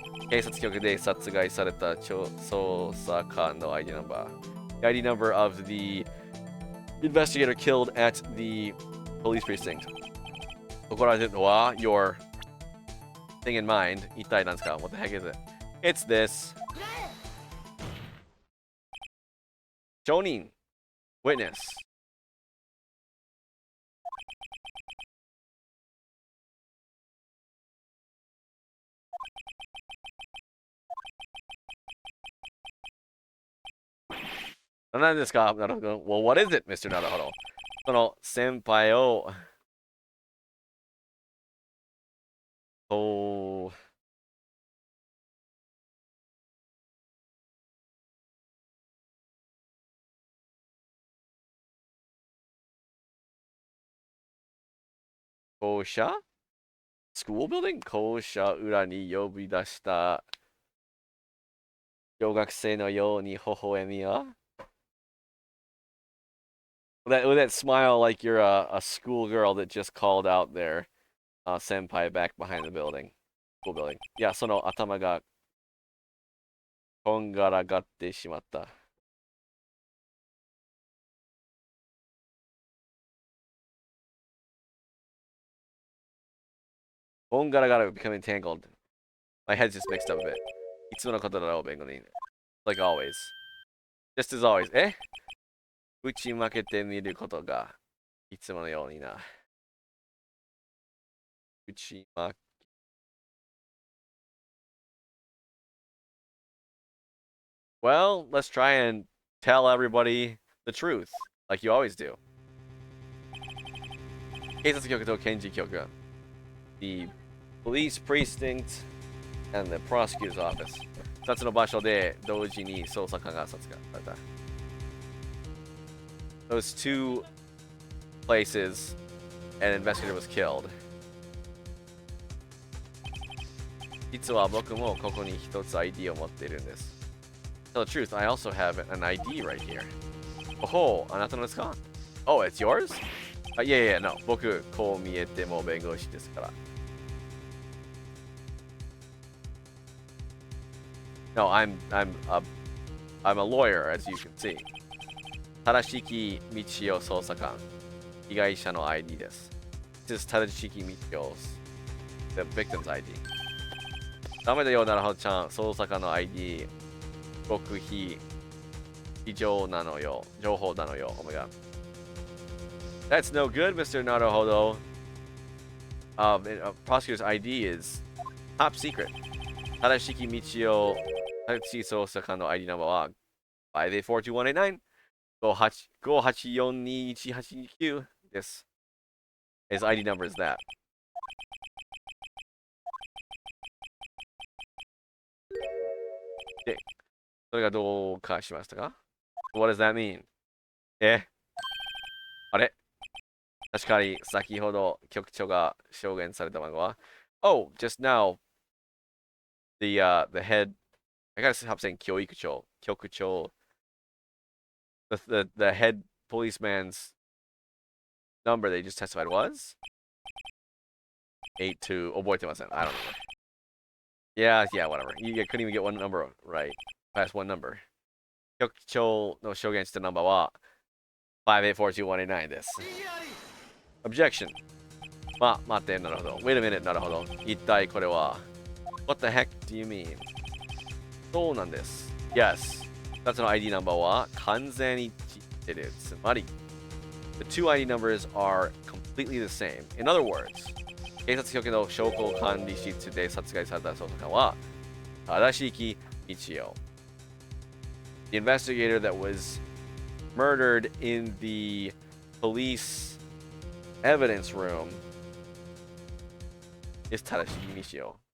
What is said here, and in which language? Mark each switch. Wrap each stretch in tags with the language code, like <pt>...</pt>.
<ja>警察局で殺害された捜査官の</ja> <en>ID number. The ID number of the investigator killed at the police precinct.</en> <ja>心当たりは</ja> <en>your thing in mind.</en> <ja>一体何ですか?</ja> <en>What the heck is it? It's this.</en> <ja>証人</ja> <en>Witness. Well, what is it, Mr. Naruhodo?</en> <ja>その先輩を校舎</ja> <en>School building?</en> <ja>校舎裏に呼び出した小学生のように微笑みは</ja> <en>With that smile like you're a schoolgirl that just called out their senpai back behind the building. School building.</en> <ja>いや、その頭がこんがらがってしまった。こんがらがる</ja> <en>becoming tangled. My head's just mixed up a bit.</en> <ja>いつものことだろう、弁護人。</ja> <en>Like always. Just as always.</en> <ja>打ち負けてみることがいつものようにな。打ち負け。</ja> <en>Well, let's try and tell everybody the truth, like you always do.</en> <ja>警察局と検事局</ja> <en>The police precinct and the prosecutor's office.</en> <ja>2つの場所で同時に捜査官が殺害された。</ja> <en>Those two places, an investigator was killed.</en> <ja>実は僕もここに一つ ID を持っているんです。</ja> <en>Tell the truth, I also have an ID right here. Oh,</en> <ja>あなたのですか?</ja> <en>Oh, it's yours? Yeah, no.</en> <ja>僕、こう見えても弁護士ですから。</ja> <en>No, I'm a lawyer, as you can see.</en> <ja>正しき道を捜査官。被害者の ID です。</ja> <en>This is 正しき道を the victim's ID.</en> <ja>ダメだよ、なるほどちゃん。捜査官の ID。極秘情なのよ。情報なのよ。</ja> <en>Oh my god. That's no good, Mr. Naruhodo. Prosecutor's ID is top secret.</en> <ja>正しき道を、正しい捜査官の ID ナンバーは、5842189 58421829です。</ja> <en>His ID number is that.</en> <ja>で、それがどうかしましたか？</ja> <en>What does that mean?</en> <ja>あれ確かに先ほど局長が証言されたのは、</ja> <en>Oh, just now, the head, I gotta stop saying 教育長, 局長, the head policeman's number they just testified was 82.</en> <ja>覚えてません.</ja> <en>I don't know. Yeah, whatever. You couldn't even get one number right. Past one number.</en> <ja>局長の証言したナンバーは5842189です。</ja> <en>Objection.</en> <ja>待って、なるほど。</ja> <en>Wait a minute, なるほど。</en> <ja>一体これは</ja> <en>What the heck do you mean?</en> <ja>そうなんです。Yes. 2つの ID ナンバーは完全に一致している。つまり</ja> <en>The two ID numbers are completely the same. In other words,</en> <ja>警察局の証拠管理室で殺害された捜査官は正しき道を。</ja> <en>The investigator that was murdered in the police evidence room is 正しき道を。</en>